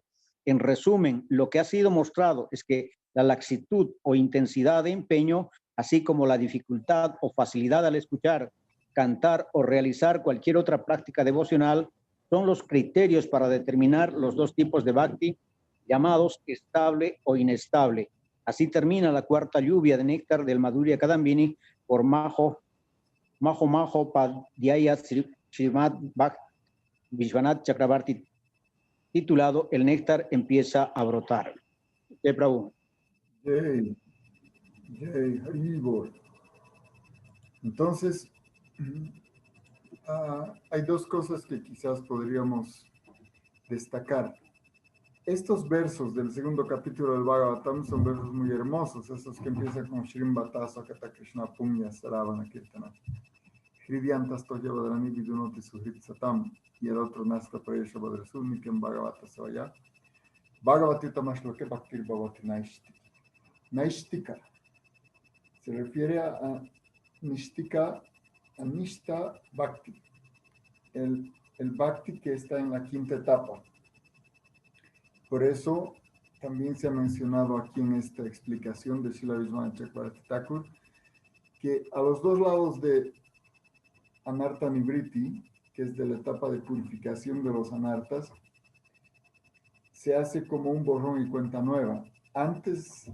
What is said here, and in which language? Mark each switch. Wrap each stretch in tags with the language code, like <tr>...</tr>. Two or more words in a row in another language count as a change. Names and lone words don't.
<es>En resumen, lo que ha sido mostrado es que la laxitud o intensidad de empeño, así como la dificultad o facilidad al escuchar, cantar o realizar cualquier otra práctica devocional, son los criterios para determinar los dos tipos de bhakti, llamados estable o inestable. Así termina la cuarta lluvia de néctar del Madhurya Kadambini por Maho Padhyaya Srimad Vishwanath Chakrabarti, titulado El néctar empieza a brotar. Prabhu.</es> <sa>Jai Haribol.</sa> <es>Entonces, hay dos cosas que quizás podríamos destacar. Estos versos del segundo capítulo del Bhagavatam son versos muy hermosos, esos que empiezan con</es> <sa>Shrim Bhatasa Kata Krishna Punya Saravana Kirtana. Hridyantas Toyavadrani Vidunoti Suhrit Satam, y el otro Nasta Prayesha Badrasu Nityam Bhagavata Savaya. Bhagavati Tamashloke Bhaktir Bhavati Naishtika.</sa> <es>Naishtika se refiere a Nishtika, a Nishta Bhakti, el Bhakti que está en la quinta etapa. Por eso también se ha mencionado aquí en esta explicación de Srila Vishwanath Chakravarti Thakur que a los dos lados de Anarta Nivriti, que es de la etapa de purificación de los anartas, se hace como un borrón y cuenta nueva.</es>